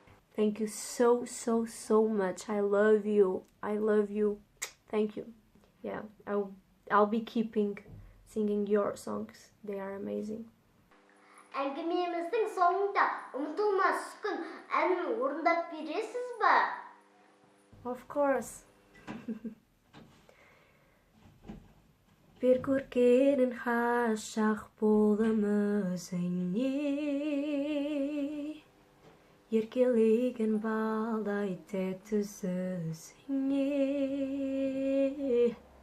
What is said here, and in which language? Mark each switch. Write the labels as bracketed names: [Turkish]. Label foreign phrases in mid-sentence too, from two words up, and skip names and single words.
[English] Thank you so, so, so much. I love you. I love you. Thank you. Yeah, I'll be keeping singing your songs. They are amazing. [Kazakh] Әңгімеміздің соңында ұмытылмас күн әнін орындап бересіз ба? [English] Of course. [Kazakh] Bir көркенін хашақ болдым өзіңе, еркелеген балдай тәтті сөзіңе.